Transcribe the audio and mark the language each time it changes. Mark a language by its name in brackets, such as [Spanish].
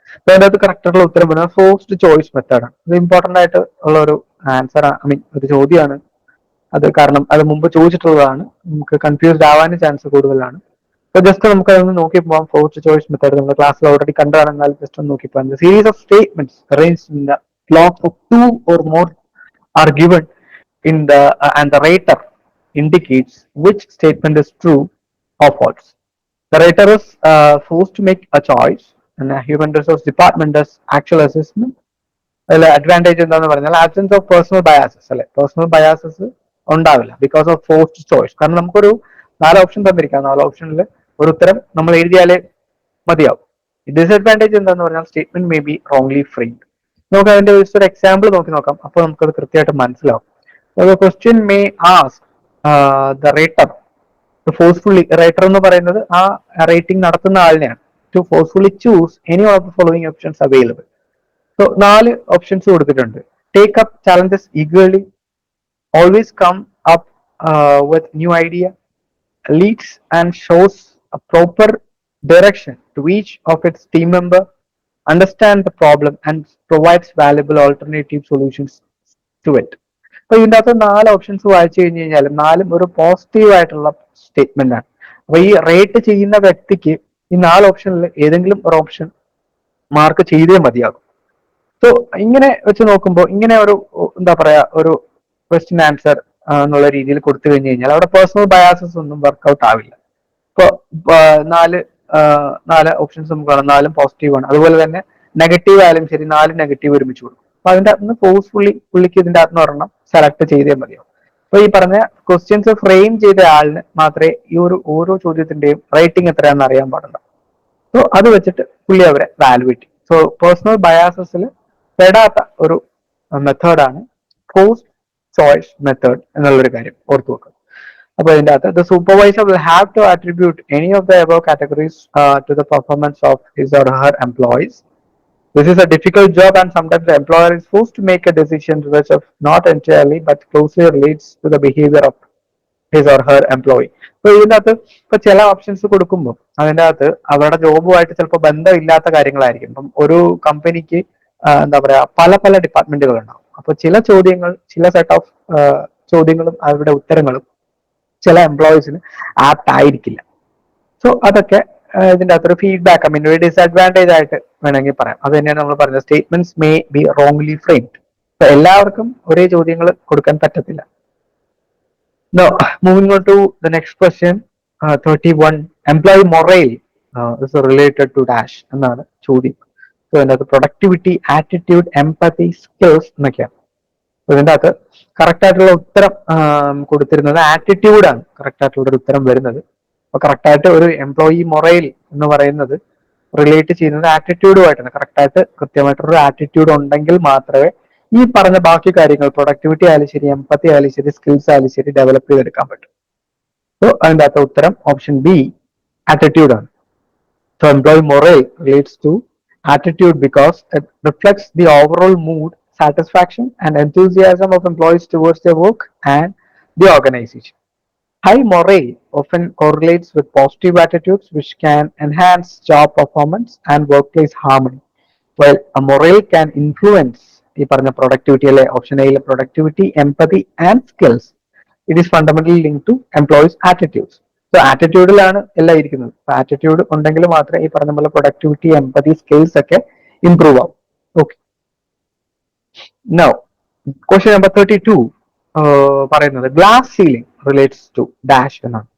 [Malayalam] അപ്പൊ അതിൻ്റെ അകത്ത് കറക്റ്റ് ആയിട്ടുള്ള ഉത്തരം വരുന്നത് ഫോഴ്സ്ഡ് ചോയ്സ് മെത്തേഡാണ്. ഇത് ഇമ്പോർട്ടന്റ് ആയിട്ട് ഉള്ള ഒരു ആൻസർ ഒരു ചോദ്യമാണ് അത്. കാരണം അത് മുമ്പ് ചോദിച്ചിട്ടുള്ളതാണ്, നമുക്ക് കൺഫ്യൂസ്ഡ് ആവാനും ചാൻസ് കൂടുതലാണ്. അപ്പൊ ജസ്റ്റ് നമുക്ക് അതൊന്ന് നോക്കി പോകാം. ഫോഴ്സ്ഡ് ചോയ്സ് മെത്തേഡ് നമ്മൾ ക്ലാസ്സിൽ ഓൾറെഡി കണ്ടതാണെങ്കിൽ ജസ്റ്റ് ഒന്ന് നോക്കി പോകാം. [English] Series of statements arranged in the blocks of 2 or more are given in the and the rater indicates which statement is true or false. The rater is forced to make a choice and the human resource department does actual assessment. [Malayalam] അതിൽ advantage എന്താന്ന് പറഞ്ഞാൽ absence of personal biases അല്ലെ. Personal biases ഉണ്ടാവില്ല because of forced choice. കാരണം നമുക്കൊരു 4 option തന്നിരിക്കാം. 4 ഓപ്ഷനിൽ ഒരു ഉത്തരം നമ്മൾ എഴുതിയാലേ മതിയാവും. ഡിസ്അഡ്വാൻറ്റേജ് എന്താന്ന് പറഞ്ഞാൽ statement may be wrongly framed. നമുക്ക് അതിന്റെ ഒരു എക്സാമ്പിൾ നോക്കി നോക്കാം. അപ്പോൾ നമുക്കത് കൃത്യമായിട്ട് മനസ്സിലാവും. [English] The question may ask the rater to forcefully, [Malayalam] rater എന്ന് പറയുന്നത് ആ റേറ്റിംഗ് നടത്തുന്ന ആളിനെയാണ്, [English] to forcefully choose any of the following options available. [Malayalam] So 4 options കൊടുത്തിട്ടുണ്ട്. [English] Take up challenges eagerly, always come up with new idea, leads and shows a proper direction to each of its team member, understand the problem and provides valuable alternative solutions to it. [Malayalam] അപ്പൊ ഇതിന്റെ അകത്ത് 4 options വായിച്ചു കഴിഞ്ഞ് കഴിഞ്ഞാലും 4ഉം ഒരു positive ആയിട്ടുള്ള statement ആണ്. അപ്പൊ ഈ റേറ്റ് ചെയ്യുന്ന വ്യക്തിക്ക് ഈ 4 ഓപ്ഷനിൽ ഏതെങ്കിലും ഒരു ഓപ്ഷൻ മാർക്ക് ചെയ്തേ മതിയാകും. സോ ഇങ്ങനെ വെച്ച് നോക്കുമ്പോൾ ഇങ്ങനെ ഒരു എന്താ പറയാ ഒരു ക്വസ്റ്റ്യൻ ആൻസർ എന്നുള്ള രീതിയിൽ കൊടുത്തു കഴിഞ്ഞു കഴിഞ്ഞാൽ അവിടെ പേഴ്സണൽ ബയാസസ് ഒന്നും വർക്ക്ഔട്ട് ആവില്ല. ഇപ്പൊ നാല് ഓപ്ഷൻസ് നമുക്ക് കാണാം, 4ഉം പോസിറ്റീവ് ആണ്. അതുപോലെ തന്നെ നെഗറ്റീവ് ആയാലും ശരി 4 നെഗറ്റീവ് ഒരുമിച്ച് കൊടുക്കും. അപ്പൊ അതിന്റെ അകത്ത് ഫോഴ്സ്ഫുള്ളി പുള്ളിക്ക് ഇതിന്റെ അകത്ത് ഒരെണ്ണം സെലക്ട് ചെയ്തേ മതിയാവും. അപ്പൊ ഈ പറഞ്ഞ ക്വസ്റ്റ്യൻസ് ഫ്രെയിം ചെയ്ത ആളിന് മാത്രമേ ഈ ഓരോ ചോദ്യത്തിന്റെയും റേറ്റിംഗ് എത്രയാണെന്ന് അറിയാൻ പാടില്ല. സോ അത് വെച്ചിട്ട് പുള്ളി അവരെ വാലുവേറ്റ് ചെയ്യും. സോ പേഴ്സണൽ ബയാസസിൽ പെടാത്ത ഒരു മെത്തേഡാണ് പോസ്റ്റ് ചോയ്സ് മെത്തേഡ് എന്നുള്ളൊരു കാര്യം ഓർത്തു വെക്കുക. അപ്പൊ ഇതിന്റെ അകത്ത് [English] the supervisor will have to attribute any of the above categories to the performance of his or her employees. This is a difficult job and sometimes the employer is forced to make a decision which not entirely but closely relates to the behavior of his or her employee. [Malayalam] അപ്പൊ ഇതിന്റെ അകത്ത് ഇപ്പൊ ചില options കൊടുക്കുമ്പോൾ അതിന്റെ അകത്ത് അവരുടെ ജോബുമായിട്ട് ചിലപ്പോൾ ബന്ധമില്ലാത്ത കാര്യങ്ങളായിരിക്കും. ഇപ്പം ഒരു കമ്പനിക്ക് എന്താ പറയാ പല പല ഡിപ്പാർട്ട്മെന്റുകൾ ഉണ്ടാവും. അപ്പൊ ചില ചോദ്യങ്ങൾ, ചില സെറ്റ് ഓഫ് ചോദ്യങ്ങളും അവരുടെ ഉത്തരങ്ങളും ചില എംപ്ലോയീസിന് ആപ്റ്റ് ആയിരിക്കില്ല. സോ അതൊക്കെ ഇതിന്റെ അകത്തൊരു ഫീഡ്ബാക്ക്, ഐ മീൻ ഒരു ഡിസഡ്വാൻറ്റേജ് ആയിട്ട് വേണമെങ്കിൽ പറയാം. അത് തന്നെയാണ് നമ്മൾ പറഞ്ഞത്, statements may be wrongly framed. അപ്പൊ എല്ലാവർക്കും ഒരേ ചോദ്യങ്ങൾ കൊടുക്കാൻ പറ്റത്തില്ല. Now, moving on to the next question, 31. Employee morale is related to dash എന്നാണ് ചോദ്യം. സോ ഇതിന്റെ അകത്ത് പ്രൊഡക്ടിവിറ്റി, ആറ്റിറ്റ്യൂഡ്, എംപതി, സ്കിൽസ് എന്നൊക്കെയാണ്. ഇതിന്റെ അകത്ത് കറക്റ്റ് ആയിട്ടുള്ള ഉത്തരം കൊടുത്തിരുന്നത് ആറ്റിറ്റ്യൂഡ് ആണ് കറക്റ്റ് ആയിട്ടുള്ള ഒരു ഉത്തരം വരുന്നത്. അപ്പൊ കറക്റ്റ് ആയിട്ട് ഒരു എംപ്ലോയി മൊറൈൽ എന്ന് പറയുന്നത് റിലേറ്റ് ചെയ്യുന്നത് ആറ്റിറ്റ്യൂഡുമായിട്ടാണ്. കറക്റ്റ് ആയിട്ട് കൃത്യമായിട്ടൊരു ആറ്റിറ്റ്യൂഡ് ഉണ്ടെങ്കിൽ മാത്രമേ ഈ പറഞ്ഞ ബാക്കി കാര്യങ്ങൾ പ്രൊഡക്ടിവിറ്റി ആയാലും ശരി, എംപതി ആയാലും ശരി, സ്കിൽസ് ആയാലും ശരി ഡെവലപ്പ് ചെയ്തെടുക്കാൻ പറ്റും. സോ അതിന്റെ അകത്ത് ഉത്തരം ഓപ്ഷൻ ബി ആറ്റിറ്റ്യൂഡ് ആണ്. [English] So employee morale relates to attitude because it reflects the overall mood, satisfaction and enthusiasm of employees towards their work and the organization. High morale often correlates with positive attitudes which can enhance job performance and workplace harmony, while a morale can influence [Malayalam] ഈ പറഞ്ഞ productivity അല്ലെ option എയിലെ productivity, empathy and skills. [English] It is fundamentally link to employees attitudes. So [Malayalam] ആറ്റിറ്റ്യൂഡിലാണ് എല്ലാം ഇരിക്കുന്നത്. അപ്പൊ attitude ഉണ്ടെങ്കിൽ മാത്രമേ ഈ പറഞ്ഞ പോലെ പ്രൊഡക്ടിവിറ്റി, എംപതി, സ്കിൽസ് ഒക്കെ ഇംപ്രൂവ് ആവും. [English] Okay, now question number 32 പറയുന്നത് glass ceiling relates to dash എന്നാണ്.